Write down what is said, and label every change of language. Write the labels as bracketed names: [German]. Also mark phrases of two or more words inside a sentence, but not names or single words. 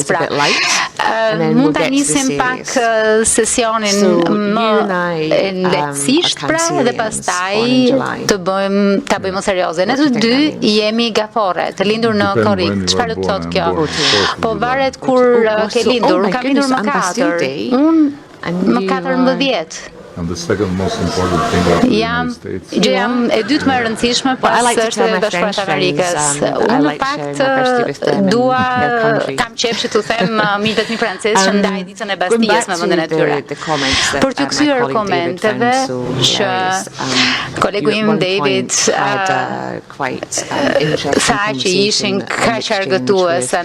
[Albanian] Pra, mund ta nisim pak sesionin më lehtësisht pra dhe pastaj ta bëjmë serioze. Ne të dy jemi gafore, të lindur në korrik. Çfarë do të thotë kjo? Po varet kur ke lindur. Unë kam lindur më 4. Unë më 14. [English] And the second most important thing after the United States. [Albanian] Jam e dytë më e rëndësishme pas Shtetit Bashkuar të Amerikës. Unë në fakt dua kam qejf që t'u them miqtë mi francezë që ndaj ditën e Bastijes me vendin e tyre. Për të kthyer komenteve që kolegu im David tha që ishin kaq argëtuese.